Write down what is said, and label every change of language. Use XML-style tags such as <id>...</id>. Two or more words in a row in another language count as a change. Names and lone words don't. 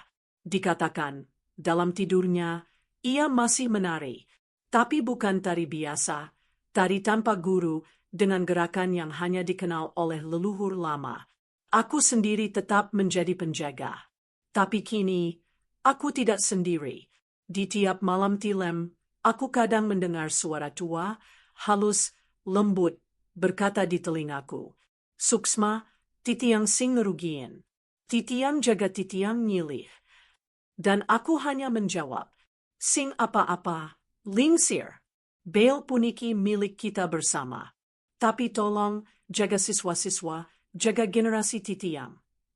<id>Dikatakan, dalam tidurnya, ia masih menari, tapi bukan tari biasa, tari tanpa guru dengan gerakan yang hanya dikenal oleh leluhur lama. Aku sendiri tetap menjadi penjaga. Tapi kini, aku tidak sendiri. Di tiap malam tilem, aku kadang mendengar suara tua, halus, lembut, berkata di telingaku,</id> <ban>"Suksma, titiang sing ngerugiin. Titiang jaga titiang nyilih."</ban> <id>Dan aku hanya menjawab,</id> <ban>"Sing apa-apa,</ban> <id>lingsir.</id> <ban>Bale puniki</ban> <id>milik kita bersama. Tapi tolong, jaga siswa-siswa, jaga generasi titiang."</id>